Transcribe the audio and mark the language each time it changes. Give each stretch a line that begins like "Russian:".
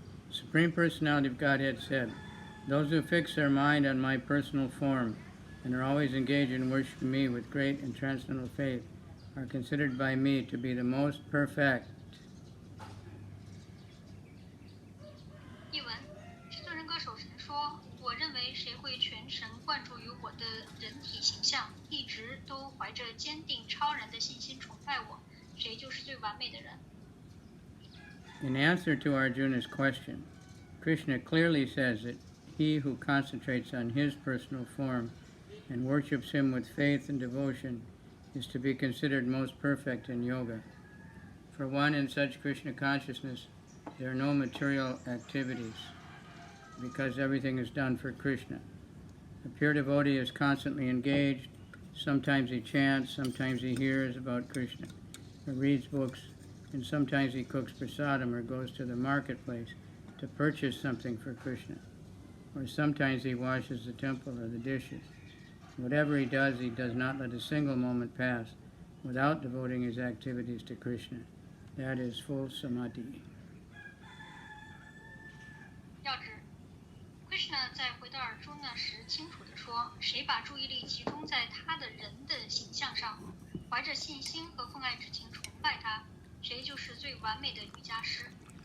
English: Supreme Personality of Godhead said, those who fix their mind on my personal form and are always engaged in worshiping me with great and transcendental faith are considered by me to be the most perfect.
Chinese: 译文：至尊人格守神说：“我认为谁会全神贯注于我的人体形象，一直都怀着坚定超然的信心崇拜我，谁就是最完美的人。”
English: In answer to Arjuna's question, Krishna clearly says that he who concentrates on his personal form and worships him with faith and devotion is to be considered most perfect in yoga. For one in such Krishna consciousness, there are no material activities because everything is done for Krishna. A pure devotee is constantly engaged. Sometimes he chants, sometimes he hears about Krishna or reads books, and sometimes he cooks prasadam or goes to the marketplace to purchase something for Krishna. Or sometimes he washes the temple or the dishes. Whatever he does not let a single moment pass without devoting his activities to Krishna. That is full samadhi.
Chinese: 要旨：Krishna 在回到尔朱那时，清楚地说：“谁把注意力集中在他的人的形象上，怀着信心和奉爱之情崇拜他，谁就是最完美的瑜伽师。”